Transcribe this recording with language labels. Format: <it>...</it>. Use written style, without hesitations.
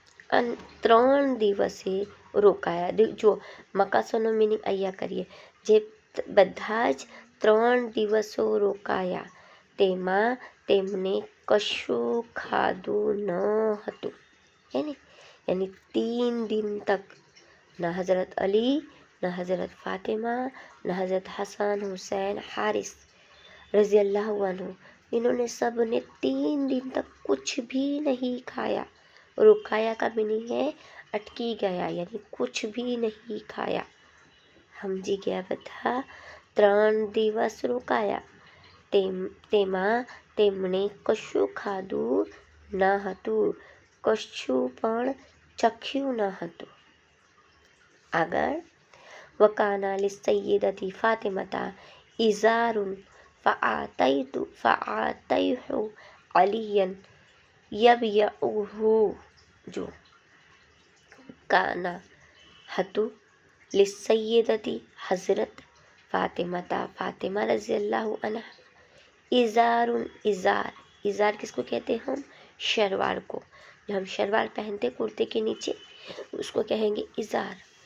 <gu>3 દિવસે રોકાયા. જો મકાસોનો મિનિંગ અહીંયા કરીએ, જે બધા જ 3 દિવસો રોકાયા તેમાં તેમને કશું ખાધું ન હતું.</gu> <hi>એને યાની 3 दिन तक ना हज़रत अली, ना हज़रत फातिमा, ना हज़रत हसन, हुसैन, हारिस रज़ी अल्लाह अन्हु, इन्होंने सब ने 3 दिन तक कुछ भी नहीं खाया. रुकाया का मीनिंग है अटकी गया, यानी कुछ भी नहीं खाया.</hi> <gu>સમજી ગયા બધા. 3 દિવસ રોકાયા તેમાં તેમણે કશું ખાધું ન હતું, કશું પણ ચખ્યું ન હતું.</gu> <ar>આગળ, વકાના લિસૈયદતી ફાતિમતા ઇઝારુન ફઆતૈહુ અલિયન યબયઉહુ.</ar> <gu>જો કાના હતું,</gu> <hi>લિસૈયદતી હઝરત फातिमता फातिमा रज़ी अल्लाह अन्हा, इज़ारुन इज़ार किसको कहते हैं हम, शलवार को. जो हम शलवार पहनते कुर्ते के नीचे उसको कहेंगे इज़ार.</hi>